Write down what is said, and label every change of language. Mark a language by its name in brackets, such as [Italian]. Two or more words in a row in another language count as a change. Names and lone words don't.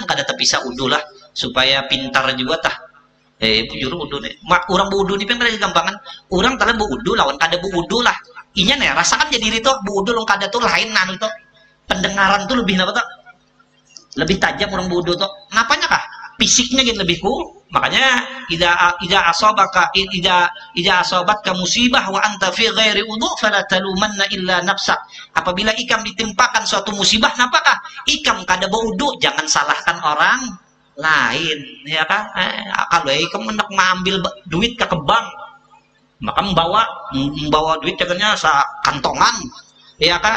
[Banjar] kada terpisah wudu lah supaya pintar juga tah bujur wudu nih orang wudu nih pengen kada gampangan orang tala wudu lawan kada wudu lah inya nih rasakan jadi itu wudu long kada tuh lain nanu itu pendengaran tuh lebih apa tuh lebih tajam orang wudu tuh napanya kah fisiknya gitu lebih Makanya [Arabic] إذا أصابتك مصيبة وأنت في غير وضوء فلا تلومن إلا نفسك. [Banjar] Apabila ikam ditimpakan suatu musibah, napakah ikam kada berwudu, jangan salahkan orang lain, ya kan? Kalau ikam hendak mengambil duit ke bank, maka membawa duit katanya sa kantongan, ya kan?